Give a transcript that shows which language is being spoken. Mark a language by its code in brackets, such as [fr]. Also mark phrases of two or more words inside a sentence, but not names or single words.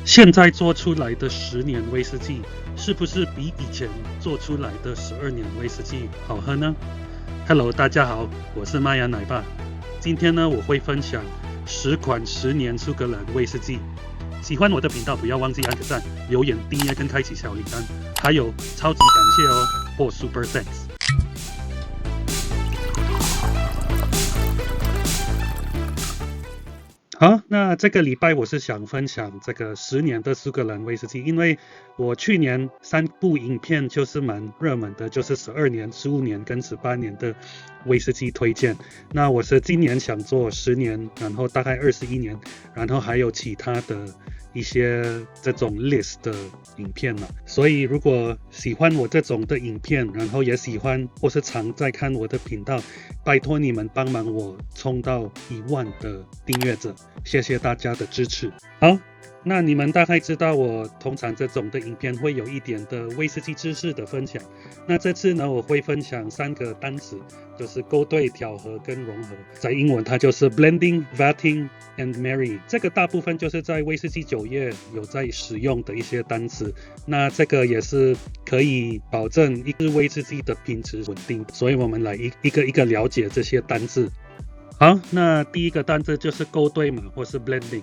[zh] 現在做出來的10年威士忌，是不是比以前做出來的12年威士忌好喝呢？ Hello，大家好，我是麥芽奶爸。今天呢，我會分享10款10年蘇格蘭威士忌。喜歡我的頻道，不要忘記按個讚、留言、訂閱跟開啟小鈴鐺，還有超級感謝哦，或 [en] Super Thanks。 [zh] 好，那這個禮拜我是想分享這個10年的蘇格蘭威士忌，因為我去年3部影片就是蠻熱門的，就是12年、15年跟18年的威士忌推薦。那我是今年想做10年，然後大概21年，然後還有其他的一些這種 list 的影片嘛。所以如果喜歡我這種的影片，然後也喜歡或是常在看我的頻道，拜託你們幫忙我衝到1萬的訂閱者。謝謝大家的支持。好，那你們大概知道我通常這種的影片會有一點的威士忌知識的分享。那這次呢，我會分享3個單詞，就是勾兌、調和跟融合。在英文它就是 [en] blending, vatting and marrying。 [zh] 这個大部分就是在威士忌酒業有在使用的一些單詞。那這個也是可以保證一支威士忌的品質穩定。所以我們來一個一個了解這些單字。好，那第一個單字就是勾兌嘛，或是 blending。